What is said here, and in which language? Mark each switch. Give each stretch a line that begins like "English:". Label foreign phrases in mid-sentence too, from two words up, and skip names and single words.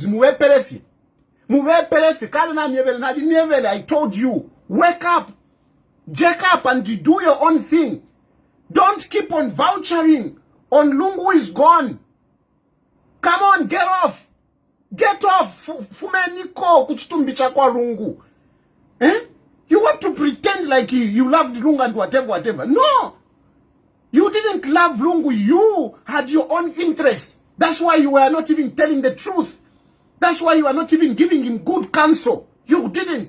English: I told you, wake up, jack up, and do your own thing. Don't keep on vouchering on Lungu is gone. Come on, get off. Get off.
Bemba: Fumeniko kuchitumbicha kwa Lungu. Eh?
English: You want to pretend like you loved Lungu and whatever. No! You didn't love Lungu. You had your own interests. That's why you were not even telling the truth. That's why you are not even giving him good counsel. You didn't.